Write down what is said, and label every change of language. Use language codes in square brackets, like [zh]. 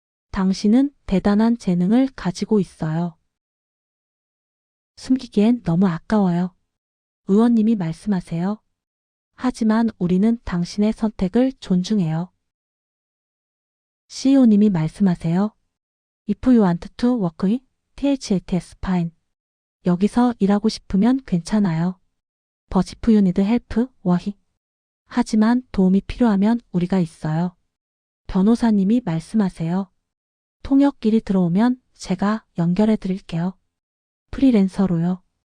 [ko] 당신은 대단한 재능을 가지고 있어요. 숨기기엔 너무 아까워요. 의원님이 말씀하세요. 하지만 우리는 당신의 선택을 존중해요. CEO님이 말씀하세요. [en] If you want to work, THATS fine. [ko] 여기서 일하고 싶으면 괜찮아요. [en] But if you need help, why? [ko] 하지만 도움이 필요하면 우리가 있어요. 변호사님이 말씀하세요. 통역길이 들어오면 제가 연결해 드릴게요. 프리랜서로요.